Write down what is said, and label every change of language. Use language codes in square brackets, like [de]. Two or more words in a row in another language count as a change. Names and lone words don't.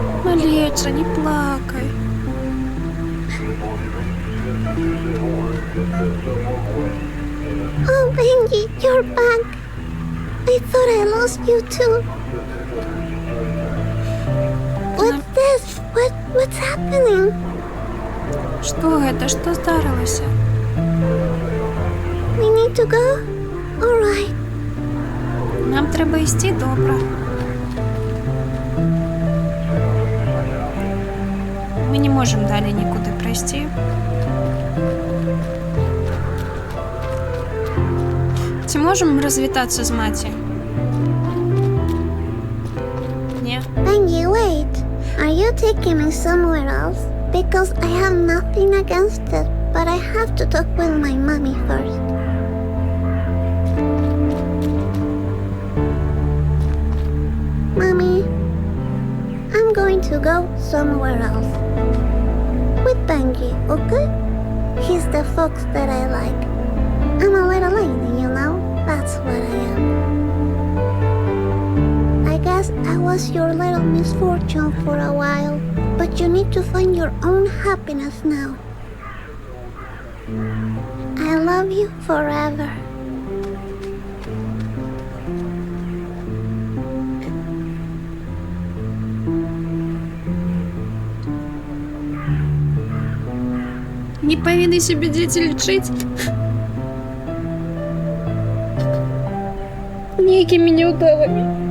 [be] Малеча, не плакай. [en] Oh, Benji, you're back. I thought I lost you too. What's this? What's happening? [be] Што гэта? Што здарылася? [en] We need to go? Alright. [be] Нам трэба ісці, добра. Мы не можам далей нікуды прайсці. Ці можам развітацца з маці? Не. [en] Benji, wait. Are you taking me somewhere else? Because I have nothing against it, but I have to talk with my mommy first. Mommy, I'm going to go somewhere else. With Benji, okay? He's the fox that I like. I'm a little lady, you know? That's what I am. I guess I was your little misfortune for a while, but you need to find your own happiness now. I love you forever. [be] Не павінны сябе дзеці лічыць нейкімі няўдалымі.